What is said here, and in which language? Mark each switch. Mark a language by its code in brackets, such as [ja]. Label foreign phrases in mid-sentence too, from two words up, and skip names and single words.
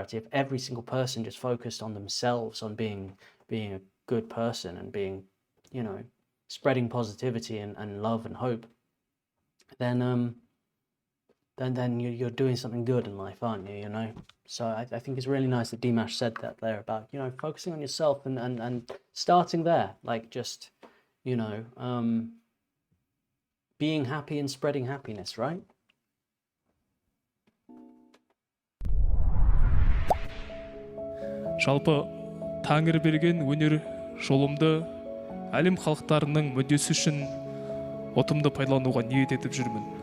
[en] If every single person just focused on themselves, on being a good person and being, you know, spreading positivity and love and hope, then you're doing something good in life, aren't you? You know. So I think it's really nice that Dimash said that there about, you know, focusing on yourself and starting there, like just, you know, being happy and spreading happiness, right? [kk] Жалпы Тәңір берген өнер жолымды әлем халықтарының мүддесі үшін ұтымды пайдалануға ниет етіп жүрмін.